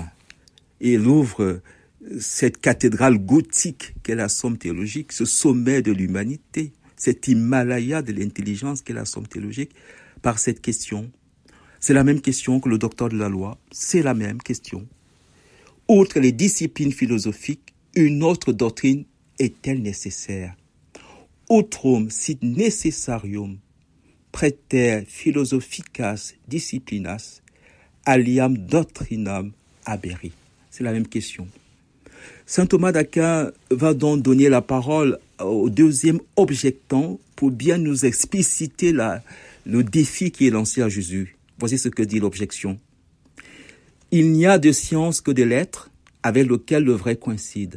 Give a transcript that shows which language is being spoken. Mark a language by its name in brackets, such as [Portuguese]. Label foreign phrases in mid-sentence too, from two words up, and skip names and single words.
[French] Et il ouvre cette cathédrale gothique qu'est la Somme théologique, ce sommet de l'humanité, cet Himalaya de l'intelligence qu'est la Somme théologique, par cette question. C'est la même question que le docteur de la loi, c'est la même question. Outre les disciplines philosophiques, une autre doctrine est-elle nécessaire? [Latin] Utrum sit necessarium praeter philosophicas disciplinas aliam doctrinam haberi. [French] C'est la même question. Saint Thomas d'Aquin va donc donner la parole au deuxième objectant pour bien nous expliciter le défi qui est lancé à Jésus. Voici ce que dit l'objection. Il n'y a de science que de l'être avec lequel le vrai coïncide.